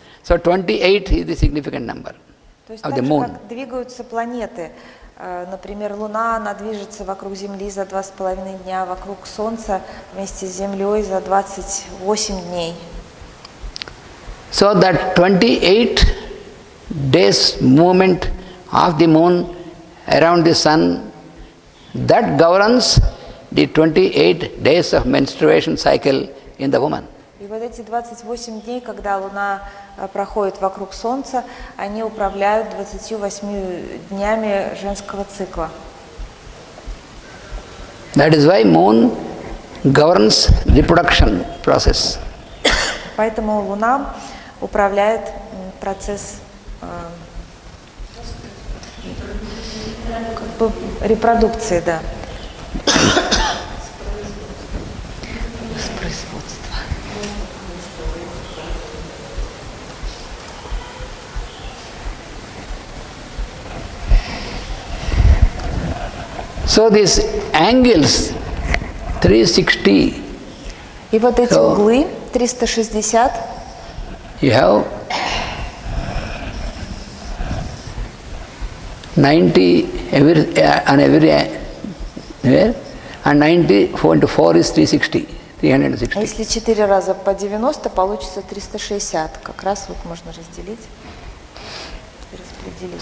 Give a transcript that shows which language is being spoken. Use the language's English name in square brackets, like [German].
[English] So 28 is the significant number. [Russian] То есть так же, как двигаются планеты. Например, Луна, она движется вокруг Земли за 2,5 дня, вокруг Солнца вместе с Землей за 28 дней. [English] So that 28 days movement of the moon around the sun, that governs the 28 days of menstruation cycle in the woman. [Russian] И вот эти 28 дней, когда Луна проходит вокруг Солнца, они управляют 28 днями женского цикла. That is why moon governs reproduction process. Поэтому Луна управляет процесс репродукции, да. Воспроизводства. [English] So these angles 360. [Russian] И вот эти углы 360. [English] You have 90 on every where, and 94 into 4 is 360. [Russian] 360. А если 4 раза по 90, получится 360. Как раз вот можно разделить и распределить.